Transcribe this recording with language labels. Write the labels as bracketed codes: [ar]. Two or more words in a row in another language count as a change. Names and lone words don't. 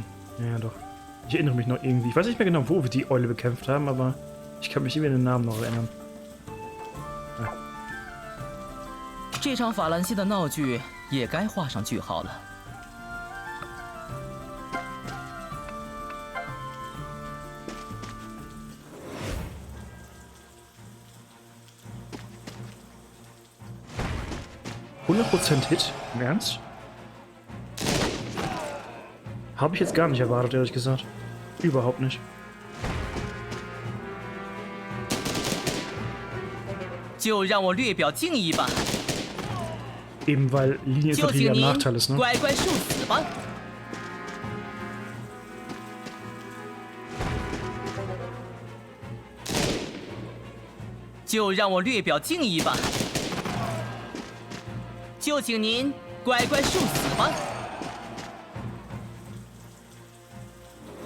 [de] Ja, doch. Ich erinnere mich noch irgendwie. Ich weiß nicht mehr genau, wo wir die Eule bekämpft haben, aber ich kann mich irgendwie an den Namen noch erinnern. Ja. [zh] 这场法兰西的闹剧也该画上句号了。 [de] 100% Hit? Im Ernst? Habe ich jetzt gar nicht erwartet, ehrlich gesagt. Überhaupt nicht. Eben weil Linieninfanterie ja ein Nachteil ist, ne? [zh] 乖乖受死吧。就让我略表敬意吧。就请您乖乖受死吧。